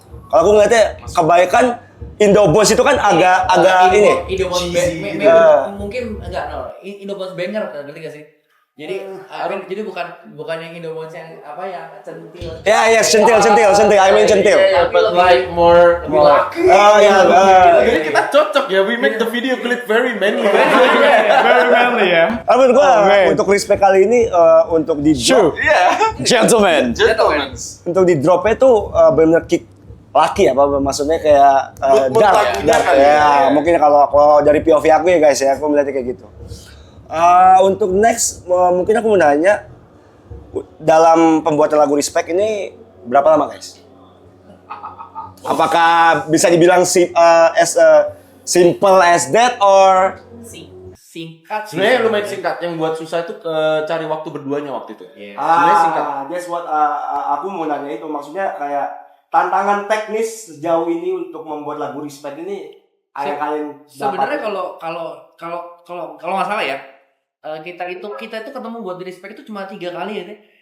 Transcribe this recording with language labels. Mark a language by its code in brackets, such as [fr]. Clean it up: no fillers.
[id] Kalau aku ngeliatnya kebaikan Indo Bones itu kan agak ini. Indo Bones mungkin enggak Indo Bones banger, ngerti gak sih? Jadi jadi bukan yang Indo Bones yang apa ya centil. Ya, centil. [en] I mean [id] centil. [en] But like more [id] laki. Jadi kita cocok ya, [en] we make the video clip very manly. Very manly ya. [id] Menurut gua untuk Respect kali ini untuk di drop, [en] Gentlemen. [id] untuk di dropnya tuh benar kick laki apa maksudnya kayak dark ya. Mungkin kalau dari POV aku ya guys ya, aku melihatnya kayak gitu. Untuk next mungkin aku mau nanya dalam pembuatan lagu Respect ini berapa lama guys? Apakah bisa dibilang [en] as simple as that or [id] Singkat. Sebenarnya lumayan singkat. Yang buat susah itu cari waktu berduanya waktu itu. sebenarnya singkat. [en] That's what [id] aku mau nanya itu, maksudnya kayak tantangan teknis sejauh ini untuk membuat lagu Respect ini yang kalian sebenarnya kalau nggak salah ya, kita itu ketemu buat di Respect itu cuma 3 kali ya teh.